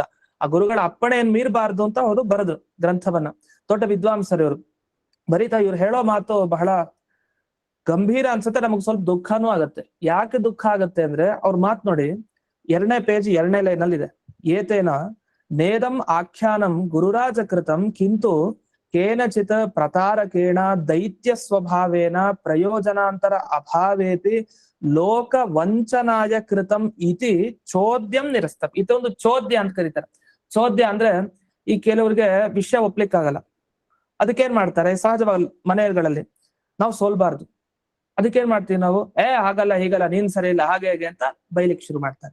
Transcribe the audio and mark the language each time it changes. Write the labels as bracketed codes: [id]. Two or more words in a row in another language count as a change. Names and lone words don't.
[kn] ಆ ಗುರುಗಳ ಅಪ್ಪಣೆಯನ್ನು ಮೀರಬಾರ್ದು ಅಂತ ಅವರು ಬರೆದ್ರು ಗ್ರಂಥವನ್ನ. ದೊಡ್ಡ ವಿದ್ವಾಂಸರು ಇವರು. ಬರೀತಾ ಇವ್ರು ಹೇಳೋ ಮಾತು ಬಹಳ ಗಂಭೀರ ಅನ್ಸುತ್ತೆ, ನಮಗ್ ಸ್ವಲ್ಪ ದುಃಖನೂ ಆಗತ್ತೆ. ಯಾಕೆ ದುಃಖ ಆಗತ್ತೆ ಅಂದ್ರೆ ಅವ್ರ ಮಾತು ನೋಡಿ, 2ನೇ ಪೇಜ್ 2ನೇ ಲೈನ್ ಅಲ್ಲಿ ಇದೆ. [sa] ಏತೇನ ನೇದಂ ಆಖ್ಯಾನಂ ಗುರುರಾಜ ಕೃತಂ ಕಿಂತು ಕೇನಚಿತ್ ಪ್ರತಾರಕೇಣ ದೈತ್ಯ ಸ್ವಭಾವೇನ ಪ್ರಯೋಜನಾಂತರ ಅಭಾವೇತಿ ಲೋಕ ವಂಚನಾಯ ಕೃತಂ ಇತಿ ಚೋದ್ಯಂ ನಿರಸ್ತಂ. [kn] ಇದೊಂದು ಚೋದ್ಯ ಅಂತ ಕರೀತಾರೆ. ಚೋದ್ಯ ಅಂದ್ರೆ ಈ ಕೆಲವ್ರಿಗೆ ವಿಷಯ ಒಪ್ಲಿಕ್ಕಾಗಲ್ಲ, ಅದಕ್ಕೇನ್ ಮಾಡ್ತಾರೆ, ಸಹಜವಾಗಿ ಮನೆಗಳಲ್ಲಿ ನಾವು ಸೋಲ್ಬಾರ್ದು, ಅದಕ್ಕೇನ್ ಮಾಡ್ತೀವಿ ನಾವು, ಹಾಗಲ್ಲ ಹೀಗಲ್ಲ, ನೀನ್ ಸರಿ ಇಲ್ಲ, ಹಾಗೆ ಹೇಗೆ ಅಂತ ಬೈಲಿಕ್ ಶುರು ಮಾಡ್ತಾರೆ.